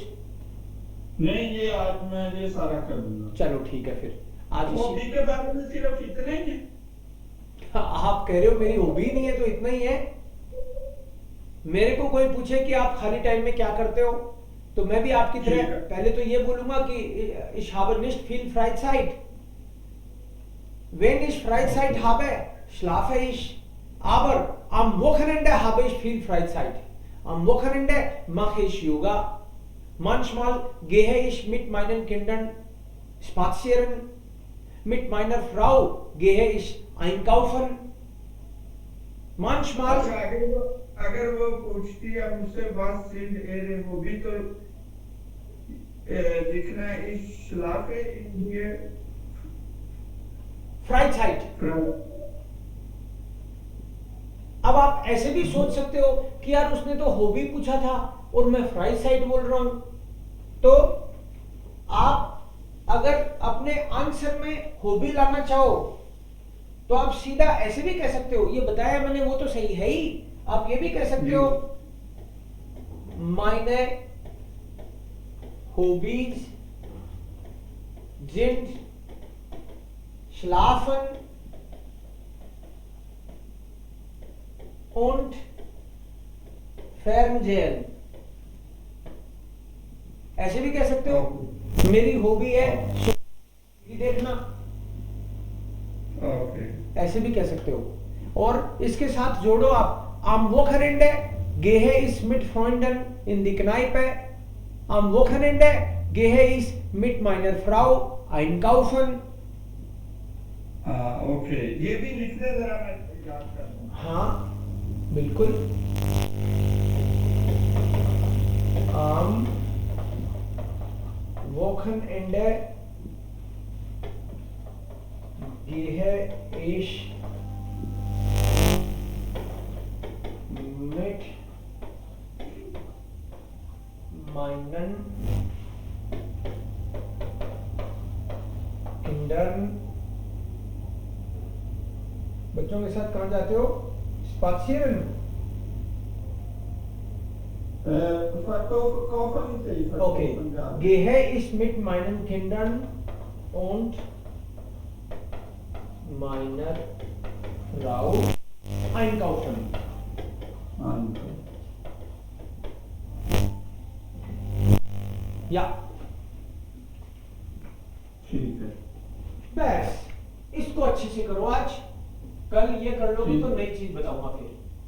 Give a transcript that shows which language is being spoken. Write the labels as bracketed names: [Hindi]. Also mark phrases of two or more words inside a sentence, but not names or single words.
[Hindi] नहीं, ये आज मैं ये सारा कर दूंगा। चलो ठीक है, फिर आज हॉबी के बारे में सिर्फ इतना ही है। आप कह रहे हो मेरी हॉबी नहीं है तो इतना ही है। मेरे को कोई पूछे कि आप खाली टाइम में क्या करते हो, तो मैं भी आपकी तरह पहले तो ये बोलूंगा कि [German] ich habe nicht viel Freizeit। Wenn ich Freizeit habe, schlafe ich, aber am Wochenende habe ich viel Freizeit। Am Wochenende mache ich Yoga। Manchmal gehe ich mit meinen Kindern spazieren। Mit meiner Frau gehe ich einkaufen। Manchmal [Hindi] अगर वो पूछती है मुझसे [German] was sind ihre Hobby, [Hindi] तो लिखना है [German] ich schlafe in der Freizeit। [Hindi] अब आप ऐसे भी सोच सकते हो कि यार उसने तो हॉबी पूछा था और मैं फ्राइसाइट बोल रहा हूं। तो आप अगर अपने आंसर में हॉबी लाना चाहो तो आप सीधा ऐसे भी कह सकते हो, ये बताया मैंने वो तो सही है ही। आप ये भी कह सकते हो [German] meine Hobbys sind schlafen und Fernsehen। [Hindi] ऐसे भी कह सकते हो मेरी हॉबी है टीवी देखना। ऐसे भी कह सकते हो। और इसके साथ जोड़ो आप [German] am Wochenende gehe ich mit Freunden in die Kneipe। Am Wochenende gehe ich mit meiner Frau einkaufen. [Hindi] ओके, ये भी लिख दे जरा, मैं याद कर लूं। हाँ बिल्कुल। [German] Am Wochenende gehe ich mit meinen Kindern, [Hindi] बच्चों के साथ कहाँ जाते हो? [German] Spazieren. Verkaufen nicht, ich Okay. verkaufen gar nicht. Gehe ich mit meinen Kindern und meiner Frau einkaufen. Ja, [Hindi] ठीक है। बस इसको अच्छे से करो आज। कल ये कर लोगे तो ठीक। नई चीज बताऊंगा फिर।